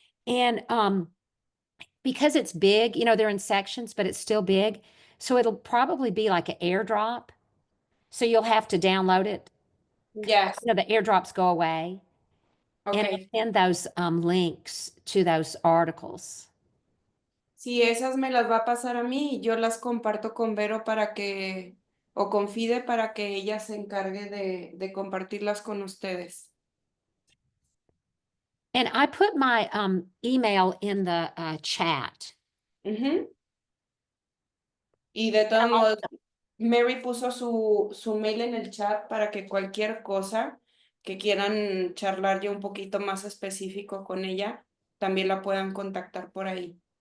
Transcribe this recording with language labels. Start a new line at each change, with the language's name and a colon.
English: And because it's big, you know, they're in sections, but it's still big. So it'll probably be like an airdrop. So you'll have to download it. Yes. You know, the airdrops go away. And Okay. I'll send those links to those articles.
Spanish: Si esas me las va a pasar a mí, yo las comparto con Vero o con Fide para que ella se encargue de compartirlas con ustedes.
English: And I put my email in the chat. Ujú.
Spanish: Y de todos modos, Mary puso su mail en el chat para que cualquier cosa que quieran charlar ya un poquito más específico con ella, también la puedan contactar por ahí.